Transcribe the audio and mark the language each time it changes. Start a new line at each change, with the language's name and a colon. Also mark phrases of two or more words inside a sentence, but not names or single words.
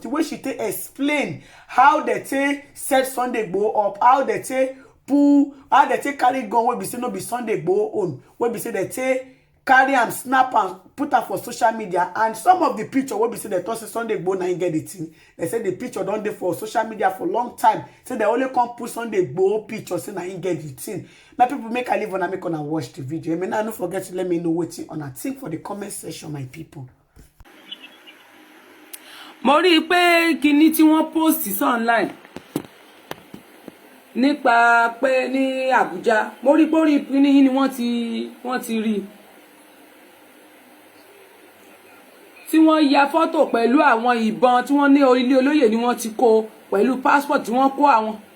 Nigerian Pidgin: The way she take explain how they take set Sunday Igboho up, how they take carry gun wey be say no be Sunday Igboho own, wey be say they take carry am, snap and put am for social media. And some of the picture wey be say they talk say Sunday Igboho na get the thing. They say the picture don dey for social media for long time. Say they only come put Sunday Igboho picture say na get the thing. My people, make a live on and make una watch the video. And don't forget to let me know what you wanna think for the comment section, my people.
Yoruba: Mo rí pé kíní tí wọ́n post sí online nípa pé ní Abuja, mo rí pé orí kíní yìí ni wọ́n ti rí, tí wọ́n ya fọ́tò pẹ̀lú àwọn ìbọn tí wọ́n ní ilé olóyè ni wọ́n ti kó pẹ̀lú passport tí wọ́n kó àwọn.